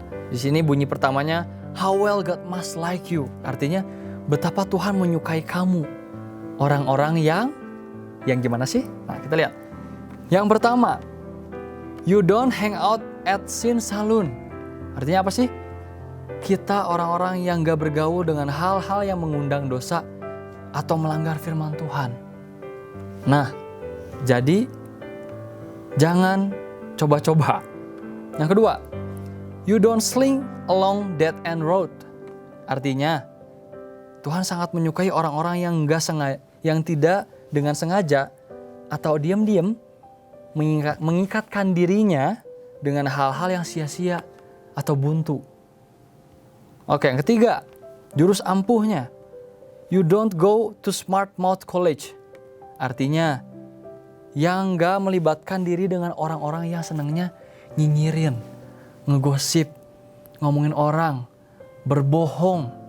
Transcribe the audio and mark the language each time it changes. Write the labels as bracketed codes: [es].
[id] Di sini bunyi pertamanya, [en] how well God must like you. [id] Artinya, betapa Tuhan menyukai kamu. Orang-orang yang gimana sih? Nah, kita lihat. Yang pertama, [en] you don't hang out at sin saloon. [id] Artinya apa sih? Kita orang-orang yang gak bergaul dengan hal-hal yang mengundang dosa atau melanggar firman Tuhan. Nah, jadi jangan coba-coba. Yang kedua, [en] you don't slink along dead end road. [id] Artinya, Tuhan sangat menyukai orang-orang yang tidak dengan sengaja atau diam-diam mengikatkan dirinya dengan hal-hal yang sia-sia atau buntu. Oke, yang ketiga, jurus ampuhnya. [en] You don't go to smart mouth college. [id] Artinya, yang gak melibatkan diri dengan orang-orang yang senangnya nyinyirin, ngegosip, ngomongin orang, berbohong.